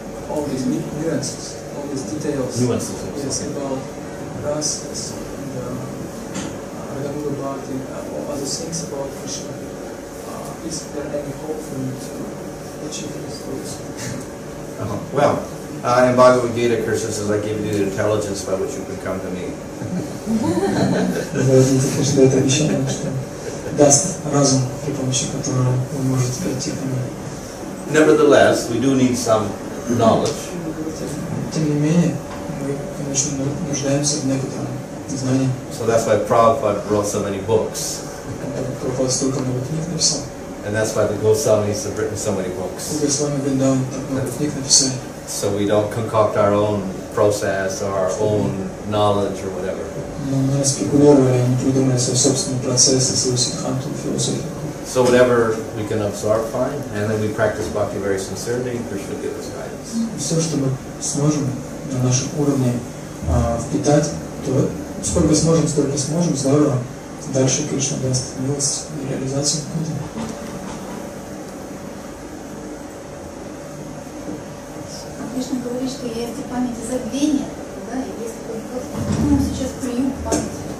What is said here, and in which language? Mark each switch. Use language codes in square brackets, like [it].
[en] All these nuances, all these details. Yes, about rasas and Raganуга Bhakti, all other things about Krishna. Is there any hope for me to achieve these goals? Well, in Bhagavad Gita, Krishna says, I give you the intelligence by which you can come to me. [ru] Кришна дает обещание, что даст разум, при помощи которого вы можете прийти к нему. [en] Nevertheless, we do need some knowledge. [ru] Тем не менее, мы, конечно, нуждаемся в некотором знании. [en] So that's why Prabhupada wrote so many books. [ru] Прабхупада столько много книг написал. [en] And that's why the Goswamis have written so many books. [ru] Госвами Вриндаван так много книг написали. [en] So we don't concoct our own process or our own knowledge or whatever. [ru] Мы не спекулировали, не придумали свой собственный процесс и свою сиддханту, философию. [en] So whatever we can absorb, fine, and then we practice bhakti very sincerely. Krishna gives us guidance. [ru] Все, что мы сможем на нашем уровне впитать, то сколько сможем, столько сможем, здорово. Дальше Кришна даст милость и реализацию. Кришна говорит, что есть память и забвение, да, и есть такой сейчас плюю память.